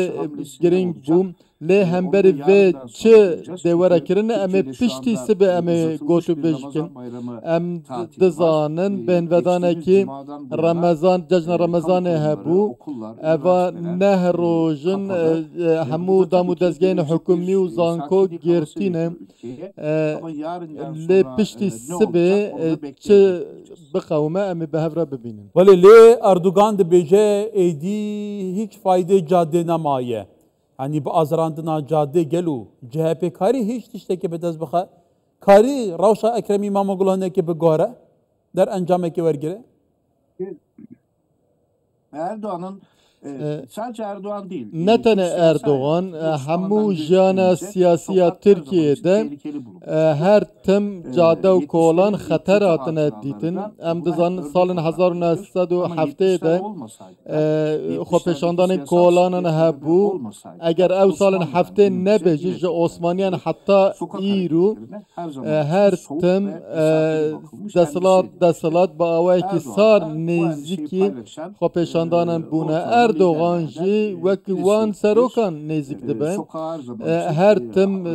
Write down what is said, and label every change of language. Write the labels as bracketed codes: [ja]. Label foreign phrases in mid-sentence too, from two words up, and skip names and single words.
[ku] giring bû lê hemberî vê çi dê were kirine em ê piştî sibê em ê gotûbêj bikin em dizanin bênvedanekî Remezan cejna Remezanê hebû eva neh rojin hemû damû dezgehên hikûmî û zanko girtîne lê piştî sibê çi biqewime em ê bi hev re bibînin. Welê lê Erdogan dibêje êdî hiç faydê cadê nemaye. Yani bi azrandina cadê gelo CHP karî hiç tiştekê bi dest bixe karî rewşa Ekrem İmamoğlu hinekê bigore der encamekê wergire. [tr] Erdoğan'ın sadece Erdoğan değil. [ku] Ne tane Erdoğan hemû jiyana siyasiya Tirkiyeyê her tim cade û kolan xeter hatine dîtin em dizanin salên 1907 de xwepêşandanên kolanan hebû eger ew salên heftê nebêjî ji Osmaniyan heta îro her tim desilat bi awayekî sar nêzîkî xwepêşandanan bûne Erdoğan jî wekî wan serokan nêzik dibe her tim